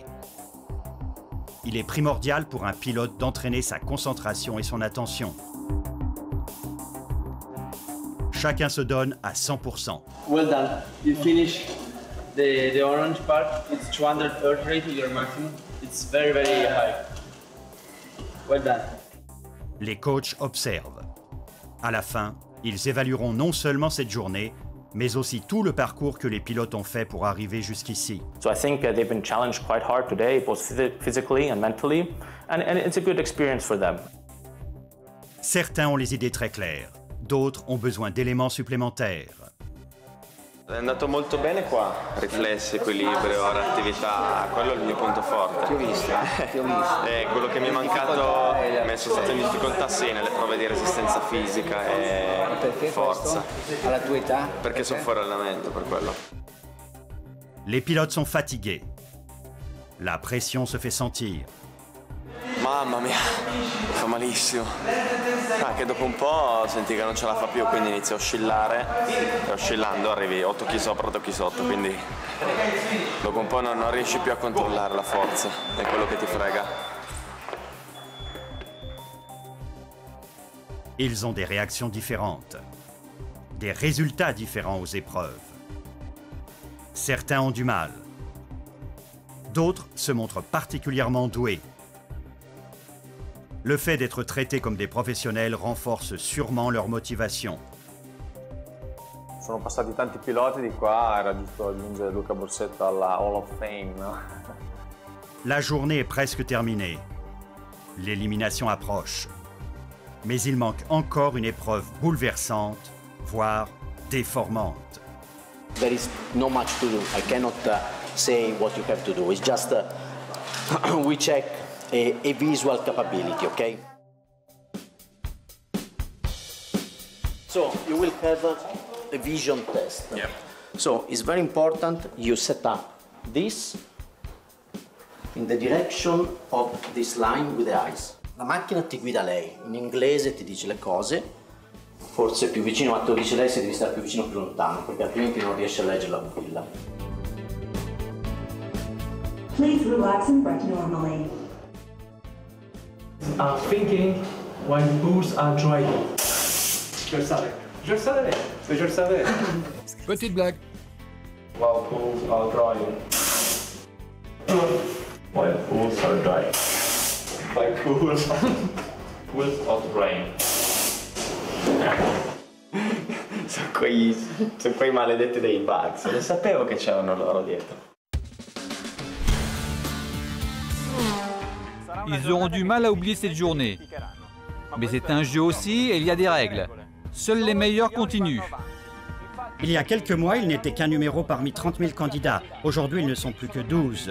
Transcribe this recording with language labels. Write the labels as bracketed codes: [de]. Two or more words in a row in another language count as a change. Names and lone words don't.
[fr] Il est primordial pour un pilote d'entraîner sa concentration et son attention. Chacun se donne à 100%. [en] Well done. You finish the orange part. It's 200 heart rate, your maximum. It's very, very high. Well done. [fr] Les coachs observent. À la fin, ils évalueront non seulement cette journée, mais aussi tout le parcours que les pilotes ont fait pour arriver jusqu'ici. [en] So I think they've been challenged quite hard today, both physically and mentally, and it's a good experience for them. [fr] Certains ont les idées très claires, d'autres ont besoin d'éléments supplémentaires. [it] È andato molto bene qua, riflessi, equilibrio, reattività, quello è il mio punto forte. Ti ho visto. Quello che mi è mancato, mi sono stato in difficoltà sì nelle prove di resistenza fisica e forza. Alla tua età? Perché sono fuori allenamento, per quello. [fr] Les pilotes sont fatigués. La pression se fait sentir. [it] Mamma mia, fa malissimo. Anche dopo un po' senti che non ce la fa più, quindi inizia a oscillare e oscillando arrivi 8 kg sopra, 8 kg sotto, quindi dopo un po' non riesci più a controllare la forza, è quello che ti frega. [fr] Ils ont des réactions différentes, des résultats différents aux épreuves. Certains ont du mal. D'autres se montrent particulièrement doués. Le fait d'être traités comme des professionnels renforce sûrement leur motivation. [it] Sono passati tanti piloti di qua, era giusto aggiungere Luca Borsetto alla [en] Hall of Fame, [it] no? [fr] La journée est presque terminée. L'élimination approche. Mais il manque encore une épreuve bouleversante, voire déformante. [en] There is not much to do. I cannot say what you have to do. It's just we check a visual capability, okay? So you will have a vision test. Yeah. So it's very important you set up this in the direction of this line with the eyes. [it] La macchina ti guida lei, in inglese ti dice le cose, forse più vicino, ma te lo dice lei se devi stare più vicino o più lontano, perché altrimenti non riesci a leggere la pupilla. [en] Please relax and breath normally. Thinking when bulls are driving. [fr] Je le savais. Je le savais. Je le savais. Petite blague. [en] While bulls are driving. While bulls are driving. Like bulls. Bulls are driving. [it] Sono quei maledetti dei bugs. Lo sapevo che c'erano loro dietro. [fr] Ils auront du mal à oublier cette journée. Mais c'est un jeu aussi et il y a des règles. Seuls les meilleurs continuent. Il y a quelques mois, il n'était qu'un numéro parmi 30 000 candidats. Aujourd'hui, ils ne sont plus que 12.